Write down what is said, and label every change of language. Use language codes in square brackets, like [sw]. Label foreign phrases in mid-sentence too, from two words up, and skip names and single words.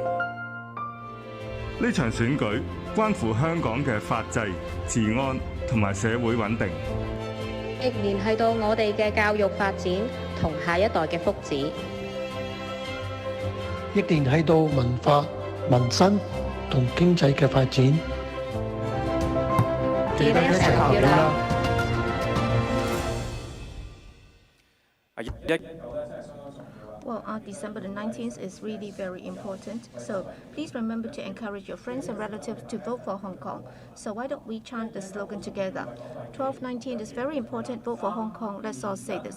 [yue] 呢場選舉關乎香港嘅法制、治安同埋社會穩定，亦聯繫到我哋嘅教育發展同下一代嘅福祉，亦聯繫到文化、民生同經濟嘅發展。記得一齊投票啦 [en] ！Well, December the 19th is really very important. So please remember to encourage your friends and relatives to vote for Hong Kong. So why don't we chant the slogan together? 1219 is very important. Vote for Hong Kong. Let's all say this.